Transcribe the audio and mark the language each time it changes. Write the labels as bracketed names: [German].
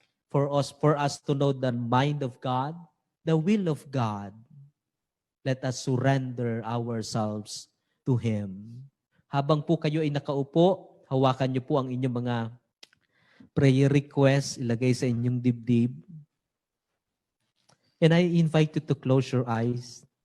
[English] For us to know the mind of God, the will of God, let us surrender ourselves to Him. [Filipino] Habang po kayo ay nakaupo, hawakan niyo po ang inyong mga prayer request, ilagay sa inyong dibdib. [English] And I invite you to close your eyes.